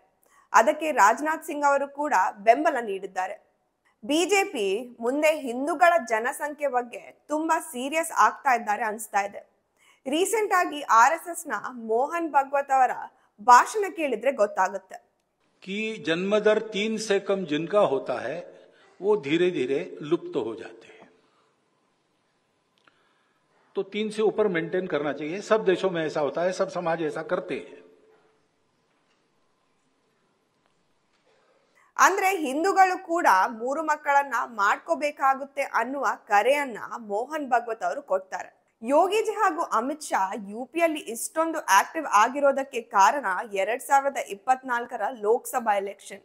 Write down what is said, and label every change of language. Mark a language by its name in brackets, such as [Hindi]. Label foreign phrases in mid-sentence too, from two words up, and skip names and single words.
[Kannada] ಅದಕ್ಕೆ ರಾಜನಾಥ್ ಸಿಂಗ್ ಅವರು ಕೂಡ ಬೆಂಬಲ ನೀಡಿದ್ದಾರೆ. ಬಿಜೆಪಿ ಮುಂದೆ ಹಿಂದೂಗಳ ಜನಸಂಖ್ಯೆ ಬಗ್ಗೆ ತುಂಬಾ ಸೀರಿಯಸ್ ಆಗ್ತಾ ಇದ್ದಾರೆ ಅನ್ಸ್ತಾ ಇದೆ. ರೀಸೆಂಟ್ ಆಗಿ RSS ನ ಮೋಹನ್ ಭಗವತ್ ಅವರ ಭಾಷಣ ಕೇಳಿದ್ರೆ ಗೊತ್ತಾಗುತ್ತೆ. [Hindi] कि जन्म दर 3 से कम जिनका होता है वो धीरे धीरे लुप्त हो जाते हैं, तो 3 से ऊपर मेंटेन करना चाहिए. सब देशों में ऐसा होता है, सब समाज ऐसा करते हैं. [Kannada] ಅಂದ್ರೆ ಹಿಂದೂಗಳು ಕೂಡ 3 ಮಕ್ಕಳನ್ನ ಮಾಡ್ಕೋಬೇಕಾಗುತ್ತೆ ಅನ್ನುವ ಕರೆಯನ್ನ ಮೋಹನ್ ಭಗವತ್ ಅವರು ಕೊಡ್ತಾರೆ. ಯೋಗಿಜಿ ಹಾಗೂ ಅಮಿತ್ ಶಾ UPಯಲ್ಲಿ ಇಷ್ಟೊಂದು ಆಕ್ಟಿವ್ ಆಗಿರೋದಕ್ಕೆ ಕಾರಣ 2024ರ ಲೋಕಸಭಾ ಎಲೆಕ್ಷನ್.